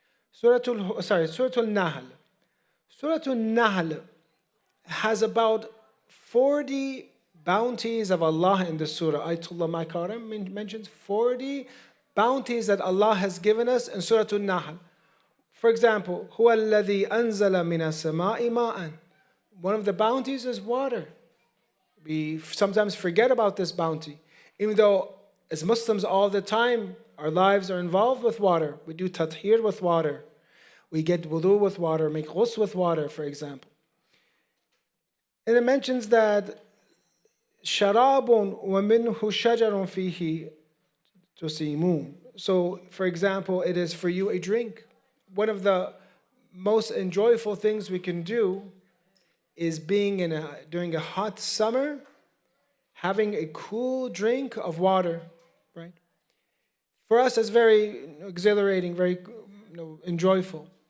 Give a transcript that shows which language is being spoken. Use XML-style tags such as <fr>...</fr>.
<en>Surah Al-Nahl. Surah Al-Nahl has about 40 bounties of Allah in the surah. Ayatullah Makarim mentions 40 bounties that Allah has given us in Surah Al-Nahl. For example,</en> <ar>هُوَ الَّذِي أَنزَلَ مِنَ السَّمَاءِ مَاءً.</ar> <en>One of the bounties is water. We sometimes forget about this bounty. Even though as Muslims all the time, our lives are involved with water. We do tathir with water. We get wudu with water, make ghusl with water, for example. And it mentions that</en> <ar>شَرَابٌ وَمِنْهُ شَجَرٌ فِيهِ تُسِيمُونَ.</ar> <en>So, for example, it is for you a drink. One of the most enjoyable things we can do is being during a hot summer, having a cool drink of water, right? For us, it's very exhilarating, very enjoyable.</en>